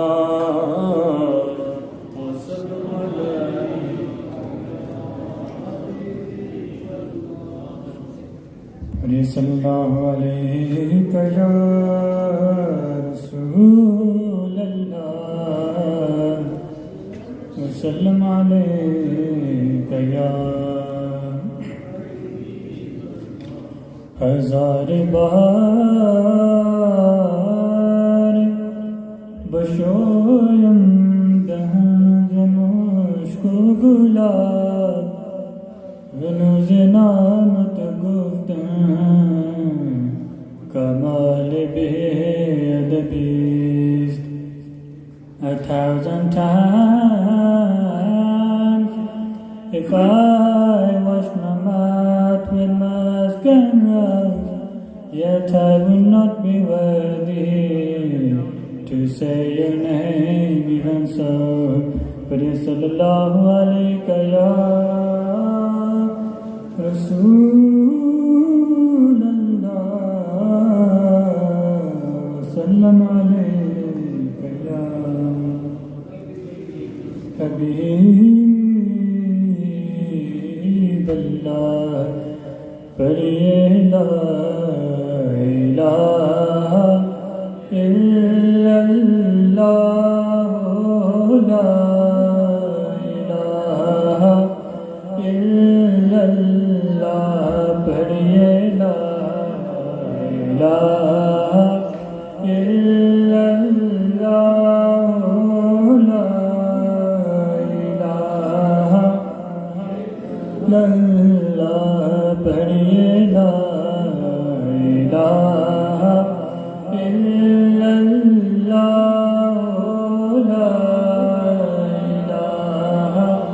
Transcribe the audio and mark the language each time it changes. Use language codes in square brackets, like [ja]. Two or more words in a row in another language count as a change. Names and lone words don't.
[ar] صلى الله عليك يا رسول الله وسلم عليك يا. [fa] هزار بار بشویم دهن مشک و گلاب هنوز نامت گفتن کمال [en] be-adabist 1,000 times if I wash my mouth with musk and rose, yet I will not be worthy to say your name even so. [ar] But صلى الله عليك يا رسول الله سلام عليك يا Habiballah, pariye لا إله إلا الله لا إله illallah, pariye لا إله إلا الله لا إله إلا الله, pariye لا إله إلا الله لا إله.